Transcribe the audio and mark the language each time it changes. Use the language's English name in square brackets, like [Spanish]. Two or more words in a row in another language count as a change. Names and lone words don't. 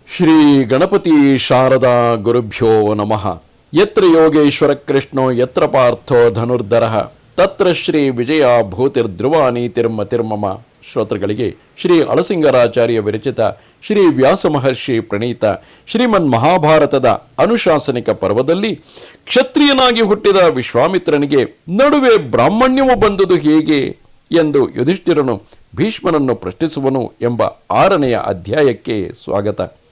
[Sanskrit] ಶ್ರೀ ಗಣಪತಿ ಶಾರದಾ ಗುರುಭ್ಯೋ ನಮಃ. ಯತ್ರ ಯೋಗೇಶ್ವರ ಕೃಷ್ಣೋ ಯತ್ರ ಪಾರ್ಥೋ ಧನುರ್ಧರಃ ತತ್ರ ಶ್ರೀ ವಿಜಯ ಭೂತಿರ್ಧ್ರುವ ನೀತಿರ್ಮತಿರ್ಮಮ. [Kannada] ಶ್ರೋತೃಗಳಿಗೆ ಶ್ರೀ ಅಳಸಿಂಗರಾಚಾರ್ಯ ವಿರಚಿತ ಶ್ರೀ ವ್ಯಾಸ ಮಹರ್ಷಿ ಪ್ರಣೀತ ಶ್ರೀಮನ್ ಮಹಾಭಾರತದ ಅನುಶಾಸನಿಕ ಪರ್ವದಲ್ಲಿ ಕ್ಷತ್ರಿಯನಾಗಿ ಹುಟ್ಟಿದ ವಿಶ್ವಾಮಿತ್ರನಿಗೆ ನಡುವೆ ಬ್ರಾಹ್ಮಣ್ಯವು ಬಂದುದು ಹೇಗೆ ಎಂದು ಯುಧಿಷ್ಠಿರನು ಭೀಷ್ಮನನ್ನು ಪ್ರಶ್ನಿಸುವನು ಎಂಬ 6ನೆಯ ಅಧ್ಯಾಯಕ್ಕೆ ಸ್ವಾಗತ.